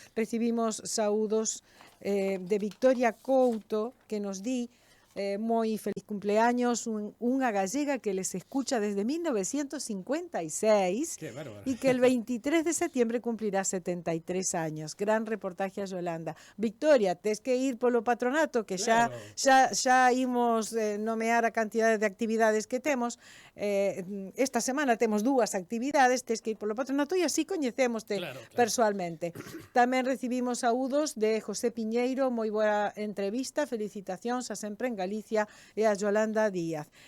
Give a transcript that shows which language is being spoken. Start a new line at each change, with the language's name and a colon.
Galician: Recibimos saúdos de Victoria Couto, que nos di moi feliz cumpleaños, unha
Spanish: gallega que les escucha desde 1956 Qué bárbaro. y que el 23 de septiembre cumplirá 73 años. Gran reportaje a Yolanda.
Galician: Victoria, tes que ir polo patronato, que Claro. xa imos nomear a cantidade de actividades que temos. Esta semana temos 2 actividades, tes que ir polo patronato e así coñecémoste Claro, claro. persoalmente. Tamén recibimos saúdos de José Piñeiro, moi boa entrevista, felicitacións a Sempre en Galicia e a Yolanda Díaz.